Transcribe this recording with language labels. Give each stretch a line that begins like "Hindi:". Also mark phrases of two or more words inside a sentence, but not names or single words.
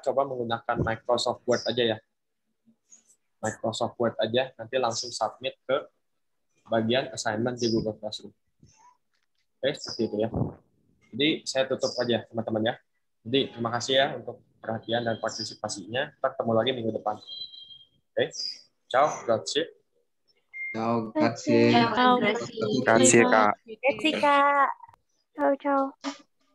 Indonesian: Coba menggunakan Microsoft Word aja ya. Microsoft Word aja, nanti langsung submit ke bagian assignment di Google Classroom. Oke, seperti itu ya. Jadi saya tutup aja, teman-teman ya. Jadi terima kasih ya untuk perhatian dan partisipasinya. Kita ketemu lagi minggu depan. Oke,
Italian: ciao, grazie. Ciao, grazie. Ciao. Grazie, Kak. Grazie, Kak. Ciao, ciao.